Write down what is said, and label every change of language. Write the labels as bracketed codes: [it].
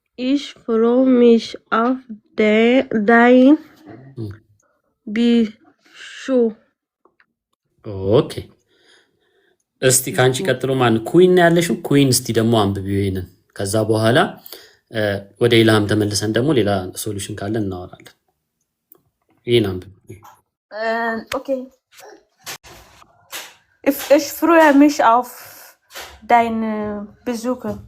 [de] Ich freue mich auf dein Besuch. [am] ኦኬ እስቲ ካንቺ ቀጥሎ ማን ኩዊን ነው ያለሽው? ኩዊን እስቲ ደግሞ አንብቢው ይሄንን። ከዛ በኋላ ወደ ኢልሃም ተመልሰን ደግሞ ሌላ ሶሉሽን ካለ እናወራለን። ይሄን አንብቢው። [en] Okay. [de] Ich freue mich auf dein Besuch.